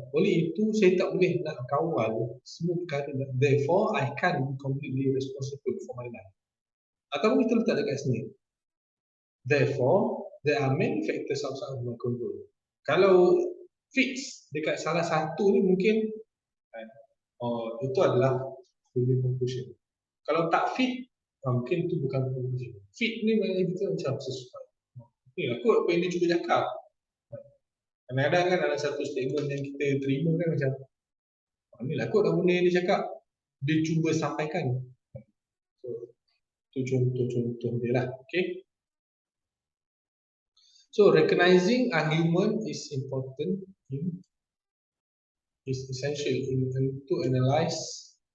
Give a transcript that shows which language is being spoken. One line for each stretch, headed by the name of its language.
Malay: Oleh itu saya tak boleh nak kawal semua perkara.
English: Therefore I can't be completely responsible for my life.
Malay: Atau kita letak dekat sini.
English: Therefore there are many factors outside of my control.
Malay: Kalau fix dekat salah satu ni mungkin itu adalah the conclusion. Kalau tak fit, mungkin itu bukan conclusion. Fit ni maknanya kita macam sesuai. Ni lah kot apa yang dia cuba cakap. Kadang-kadang kan dalam satu statement yang kita terima kan macam ni lah kot benda yang dia cakap, dia cuba sampaikan. So, itu contoh-contoh dia lah. Okay.
English: So, recognizing argument is important, is essential to analyze.